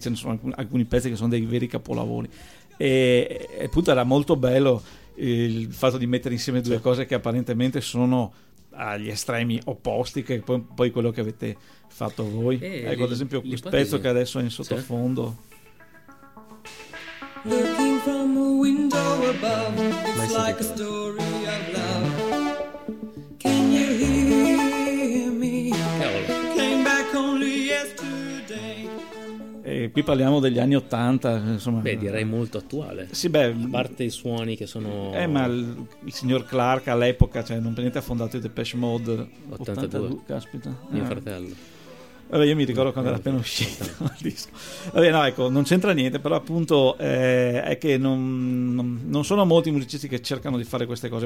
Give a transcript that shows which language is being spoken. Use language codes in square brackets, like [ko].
[it] Ce ne sono alcuni pezzi che sono dei veri capolavori. E appunto era molto bello il fatto di mettere insieme due cose che apparentemente sono agli estremi opposti, che poi quello che avete fatto voi, ecco, ad esempio questo pezzo che adesso è in sottofondo. [en] Looking from a window above, it's like a story of love. Can you hear me? Came back only yesterday. [it] E qui parliamo degli anni 80, insomma. Beh, direi molto attuale. Sì, beh, a parte i suoni che sono... ma il signor Clark all'epoca, cioè, non per niente ha fondato i Depeche Mode. 82, caspita. Mio fratello. Vabbè, io mi ricordo quando era appena uscito il disco. Vabbè, no, ecco, non c'entra niente, però appunto è che non sono molti musicisti che cercano di fare queste cose.